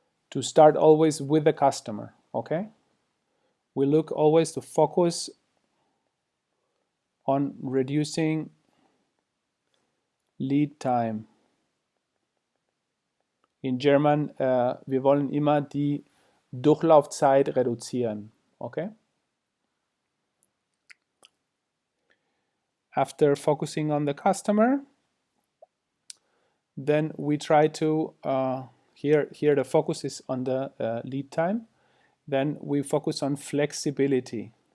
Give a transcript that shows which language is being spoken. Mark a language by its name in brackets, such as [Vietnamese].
[English] To start always with the customer. Okay, we look always to focus on reducing lead time. In German, [German] wir wollen immer die Durchlaufzeit reduzieren. [English] Okay? After focusing on the customer, then we try to, here the focus is on the lead time, then we focus on flexibility.